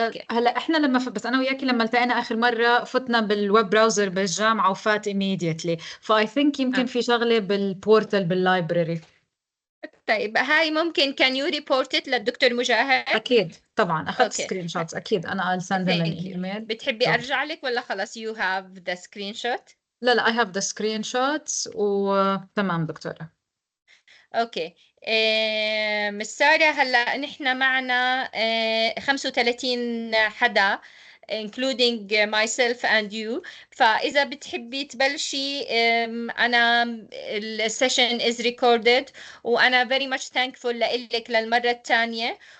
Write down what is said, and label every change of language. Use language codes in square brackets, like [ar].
[ar] هلا احنا لما بس انا وياكي لما التقينا اخر مره فتنا بالويب براوزر بالجامعه وفات immediately، فاي ثينك يمكن في شغله بالبورتال باللايبرري. طيب هاي ممكن [en] can you report it [ar] للدكتور مجاهد؟ اكيد طبعا، اخذت سكرين شوتس اكيد، انا [en] I'll send them an email. [ar] بتحبي ارجع لك ولا خلاص [en] you have the screenshot؟ لا I have the screenshots [ar] وتمام دكتورة. اوكي. مس سارة، هلا نحن معنا 35 حدا [en] including myself and you، [ar] فإذا بتحبي تبلشي أنا السيشن [en] is recorded، [ar] وأنا [en] very much thankful [ar] لإلك للمرة الثانية.